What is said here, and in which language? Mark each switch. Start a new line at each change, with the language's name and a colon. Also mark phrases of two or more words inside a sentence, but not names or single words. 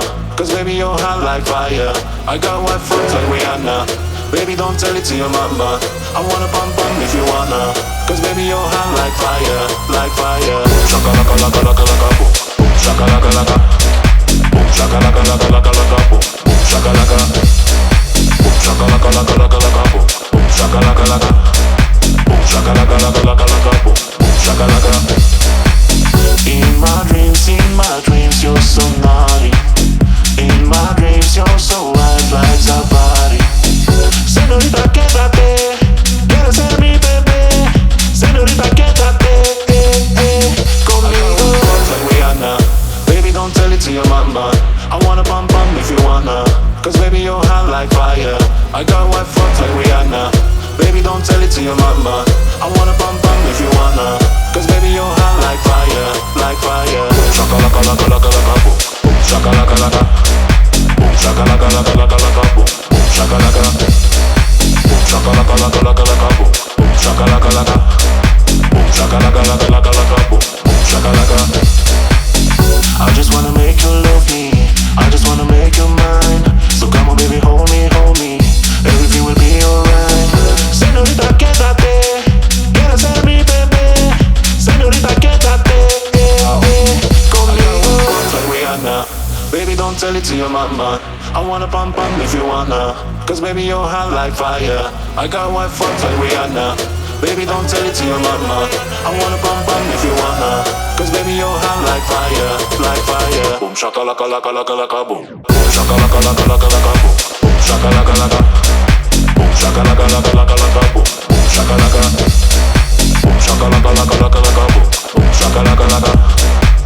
English: Cause baby, you're hot like fire. I got white foot like Rihanna. Baby, don't tell it to your mama. I wanna pump if you wanna. Cause baby, you're hot like fire. Like fire. Shaka laka laka laka laka boom. Shaka laka laka. Boom shaka laka laka laka laka boom. Shaka laka. Boom shaka laka laka laka laka boom. Shaka laka laka. Boom shaka laka laka laka laka boom. Shaka laka. In my dreams, you're so naughty. In my dreams, you're so wild like Safari.
Spanish: Señorita, quédate, quieres ser mi bebé. Señorita, quédate, conmigo.
English: Like Rihanna, baby, don't tell it to your mama. I wanna pump if you wanna. Cause baby, you're hot like fire. I got white foot like Rihanna. Baby, don't tell it to your mama. I wanna pump if you wanna. Cause baby, you're hot like fire, like fire. Shaka laka laka laka laka boom. Shaka laka laka. Boom shaka laka laka laka laka boom. Shaka laka. Boom shaka laka laka laka laka boom. Shaka laka laka. Boom shaka laka laka laka laka boom. Shaka laka. I just wanna make you love me. I just wanna make you mine. So come on baby, hold me, hold me. Everything will be alright.
Spanish: Señorita, quédate. Quieres ser mi bebé. Señorita, quédate, conmigo.
English: Like Rihanna, baby, don't tell it to your mama. I wanna pump if you wanna. Cause baby, you're hot like fire. I got white foot like Rihanna. Baby, don't tell it to your mama. I wanna pump if you wanna. Cause baby, you're hot like fire, like fire. Boom shaka laka laka laka laka boom. Boom shaka laka laka laka laka boom. Boom shaka laka laka. Boom shaka laka laka laka laka boom. Boom shaka laka. Boom shaka laka laka laka laka boom. Boom shaka laka laka.